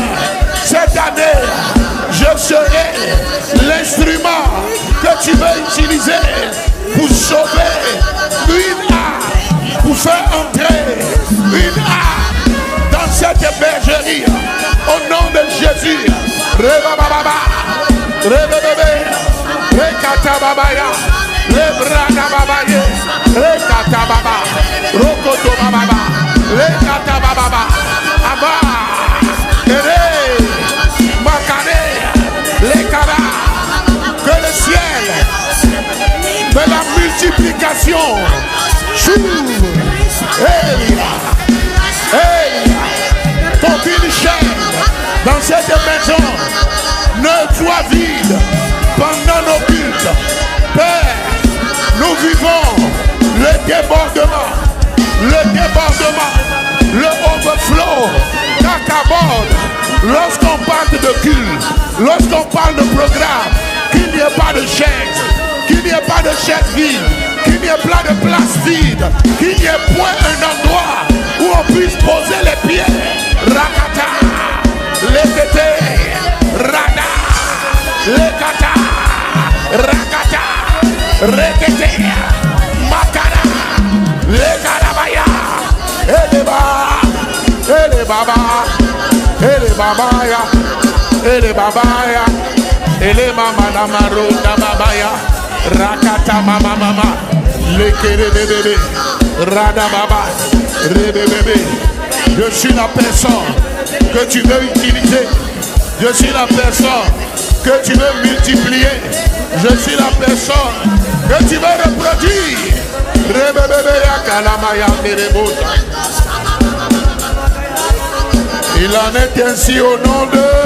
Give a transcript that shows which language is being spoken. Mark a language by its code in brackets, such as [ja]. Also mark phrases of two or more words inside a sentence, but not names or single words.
[fr] Cette année, je serai l'instrument que tu veux utiliser pour sauver une âme, pour faire entrer une âme dans cette bergerie. Au nom de Jésus. Rebababa, rebebebe, rekatababaya, lebranababaye, rekatababa, rokotobababa, rekatabababa, aba, ere, makane, lekara. Que le ciel de la multiplication s'ouvre. Qu'aucune chaîne dans cette maison ne soit vide pendant nos cultes. Père, nous vivons le débordement, le overflow qu'accaborde lorsqu'on parle de culte, lorsqu'on parle de programme, qu'il n'y ait pas de chaise, qu'il n'y ait pas de chaise vide, qu'il n'y ait pas de place vide, qu'il n'y ait point un endroit où on puisse poser les pieds. Rakata, lekete, rada, lekata, rakata, rekete, makara, lekarabaya, eleba, elebaba, elebabaya, elebabaya, elemama maronda babaya, rakata mama mama, lekere bébé, rada baba, rebébé. Je suis la personne que tu veux utiliser. Je suis la personne que tu veux multiplier. Je suis la personne que tu veux reproduire. Il en est ainsi au nom de...